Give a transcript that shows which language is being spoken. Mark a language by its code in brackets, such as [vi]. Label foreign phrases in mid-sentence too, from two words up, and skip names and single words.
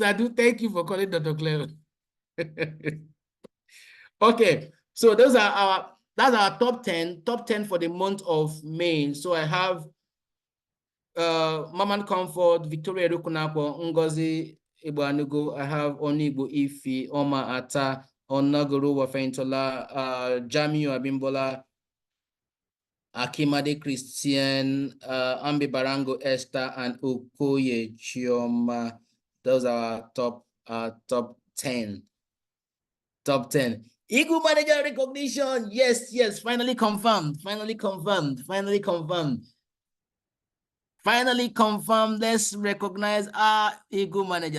[en] Adu, thank you for calling Dr. Clem. Okay, so that's our top 10 for the month of May. So I have Maman Comfort, Victoria Rukunako, Ngozi Igbanugo. I have Onigbo Ifi, Oma Ata, Onaguru Wafeintola, Jamiu Abimbola, Akimade Christian, Ambi Barango Esther, and Okoye Chioma. Those are our top 10. Top 10. Eagle manager recognition. Yes. Finally confirmed. Let's recognize our Eagle manager.